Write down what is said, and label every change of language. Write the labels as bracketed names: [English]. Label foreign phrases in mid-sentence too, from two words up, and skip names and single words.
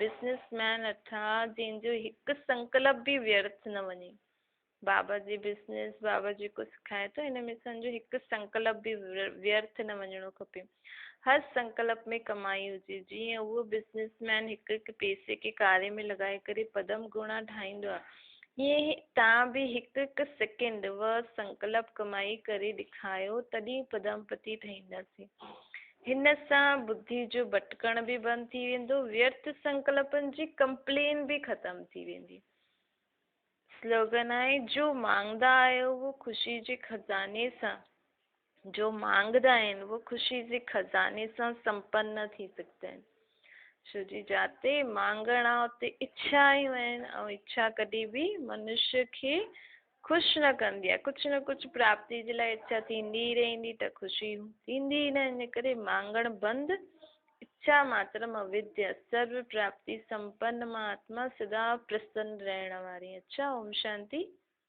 [Sindhi] बिज़नेसमैन अर्थात जंहिंजो हिकु संकल्प बि व्यर्थ न वञे। बाबा जी बिज़नेस, बाबा जेको सिखाए थो हिन में सम्झो हिकु संकल्प बि व्यर्थ न वञणो खपे। हर संकल्प में कमाई हुजे। जीअं उहो बिज़नेसमैन हिकु हिकु पैसे खे कार्य में लॻाए करे पदम गुणा ठाहींदो आहे, हीअं तव्हां बि हिकु हिकु सेकेंड व संकल्प कमाई करे ॾेखारियो, तॾहिं पदमपति ठहींदासीं। हिन सां बुद्धि जो भटकण बि बंदि थी वेंदो, व्यर्थ संकल्पनि जी कंप्लेन बि ख़तम थी वेंदी। स्लोगन आहे जो मांगदा आहियो वो ख़ुशी जे खज़ाने सां, जो मांगदा आहिनि वो ख़ुशी जे खज़ाने सां संपन्न थी सघंदा आहिनि। छो जी जाते मांगण आहे उते इच्छायूं आहिनि, ऐं इच्छा कॾहिं बि मनुष्य खे ख़ुशि न कंदी आहे। कुझु न कुझु प्राप्ति जे लाइ इच्छा थींदी ई रहंदी त ख़ुशी थींदी ई न। इन करे मांगण बंदि, [Sanskrit] इच्छा मात्रम अविद्या, [Sindhi] सर्व प्राप्ति संपन्न मां आत्मा सदा प्रसन्न रहण वारी। अच्छा, ओम शांति।